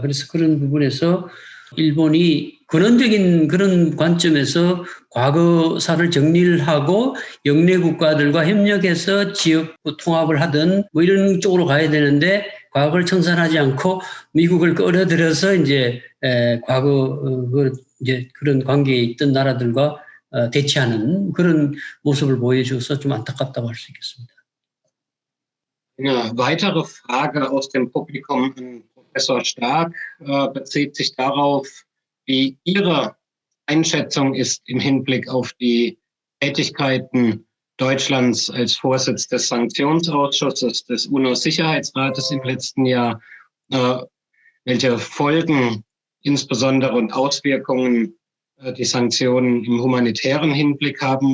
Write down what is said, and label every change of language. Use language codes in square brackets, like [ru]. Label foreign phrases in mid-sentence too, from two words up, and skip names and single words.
[ko] 그래서 그런 부분에서 일본이 근원적인 그런 관점에서 과거사를 정리를 하고 영내 국가들과 협력해서 지역 통합을 하든 이런 쪽으로 가야 되는데 과거를 청산하지 않고 미국을 끌어들여서 이제 이제 그런 관계에 있던 나라들과 대치하는 그런 모습을 보여줘서 좀 안타깝다고 할 수 있겠습니다. [de] Eine weitere Frage aus dem Publikum an Professor Stark bezieht sich darauf, wie Ihre Einschätzung ist im Hinblick auf die Tätigkeiten Deutschlands als Vorsitz des Sanktionsausschusses des UNO-Sicherheitsrates im letzten Jahr, welche Folgen insbesondere und Auswirkungen die Sanktionen im humanitären Hinblick haben.